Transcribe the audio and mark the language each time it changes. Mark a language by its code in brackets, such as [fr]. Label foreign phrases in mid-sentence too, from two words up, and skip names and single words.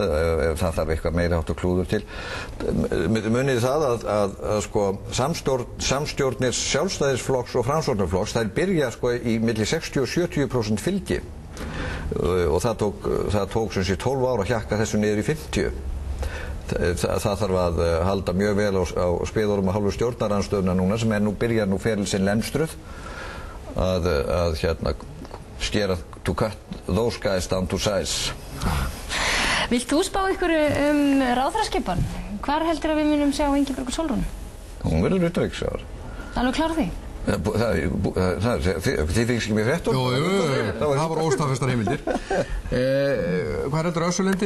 [is] Það þarf eitthvað meira hátt og klúður til. Munið það að sko, samstjórnir Sjálfstæðisflokks og Framsóknarflokks, þær byrja sko í milli 60 og 70% fylgi og það tók sem sé 12 ára að hjakka þessu niður í 50. Það þarf að halda mjög vel á spiðorum að hálfu stjórnarandstöðuna núna, sem byrjar nú feril sinn lemstruð að skera [en] to cut those guys down to size. [is] Vilt þú spá ykkur ráðherraskipan? Hvar heldur að við munum sjá Ingibjörgu Sólrúnu? Hún verður utanríkisráðherra. Alveg klár því? Þið fyrst ekki mér fréttum? Jú, það var óstaðfestar heimildir. Hvað heldur Össulendi?